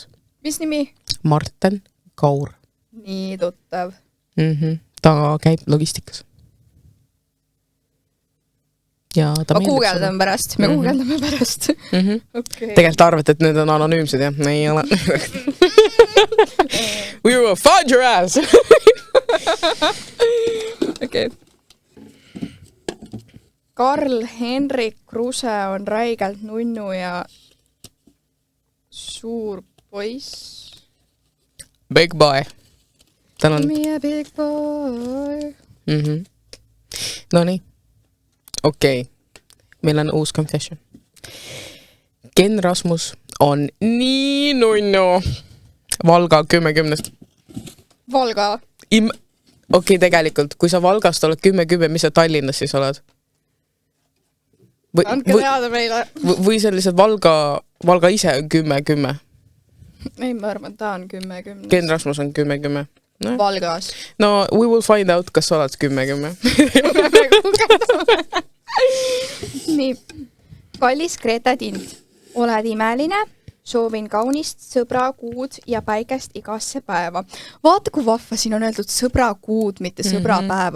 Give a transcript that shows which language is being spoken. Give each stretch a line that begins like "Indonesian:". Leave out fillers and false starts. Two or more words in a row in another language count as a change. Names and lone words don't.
Estonian: Mis nimi? Marten Kaur. Nii tuttav. Ta käib logistikas. Ja ta ma guugeldame pärast. Me guugeldame pärast. Okay. Tegelikult arvate, et need on anonüümsed, jah? Ei ole.
English: We will find your ass!
Estonian: Okei. Karl-Henrik Kruse on räigelt nunnu ja suur poiss.
English: Big boy. Tänan. Me a big boy.
Estonian: No nii. Okei. Meil on uus confession. Ken Rasmus on nii nunnu. Valga 10-10. Valga? Okei, tegelikult, kui sa Valgast oled 10-10, mis sa Tallinnas siis oled? Andke teada meile. Või see lihtsalt Valga ise on 10-10? Ei, ma arvan, ta on 10-10. Ken Rasmus on 10-10. No. Valgas.
English: No, we will find out,
Estonian: kas sa oled 10-10. Nii. Kallis Greta Tind. Oled imeline? Soovin kaunist sõbrakuud ja päikest igasse päeva. Vaata, kui vahva siin on öeldud sõbrakuud, mitte sõbrapäeva.